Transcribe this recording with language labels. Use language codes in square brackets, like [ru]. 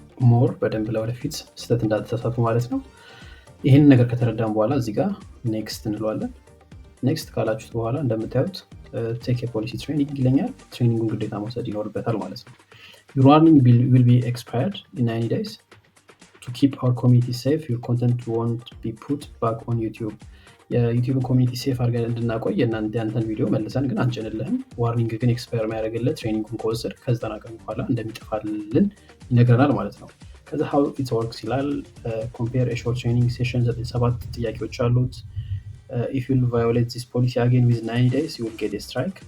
[am] ሞር በደንብ ለወደፊት ስህተት እንዳትሳሳቱ ማለት ነው። ይህን ነገር ከተረዳን በኋላ እዚህ ጋር ኔክስት እንለዋለን። ኔክስት ካላችሁት በኋላ እንደምታዩት ቴክ የፖሊሲ ትሬኒንግ ይለኛል። ትሬኒንጉን ግዴታ መውሰድ ይኖርበታል ማለት ነው። [en] Your warning will be expired in 90 days. To keep our community safe, your content won't be put back on YouTube. [am] የዩቲዩብ ኮሚኒቲ ሴፍ አድርገን እንድናቆይ የእናንተን ቪዲዮ መልሰን ግን አንጭንልህም። ዋርኒንግ ግን ኤክስፓየር የሚያደርግልን ትሬኒንጉን ከወሰድ ከ90 ቀን በኋላ እንደሚጠፋልን ይነግረናል ማለት ነው። ከዛ [en] how it works [am] ይላል። [en] compare a short training session [am] 7 ጥያቄዎች አሉት። [en] if you violate this policy again within 90 days you will get a strike.